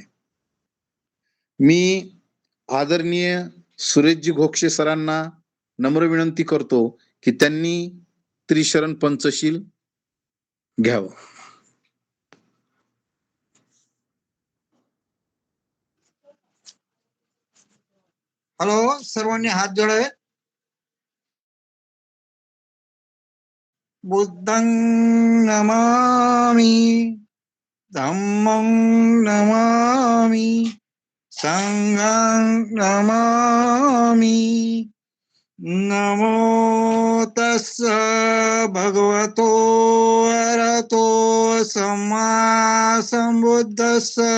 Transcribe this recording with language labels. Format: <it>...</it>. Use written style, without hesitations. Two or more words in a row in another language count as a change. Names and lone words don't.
<mr>मी आदरणीय सुरेशजी घोक्षे सरांना नम्र विनंती करतो की त्यांनी त्रिशरण पंचशील घ्यावं. हॅलो, सर्वांनी हात जोडावे.</mr> <pi>बुद्धं नमामि, धम्मं नमामि, संघं नमामि. नमो तस्स भगवतो अरहतो सम्मा संबुद्धस्स.</pi>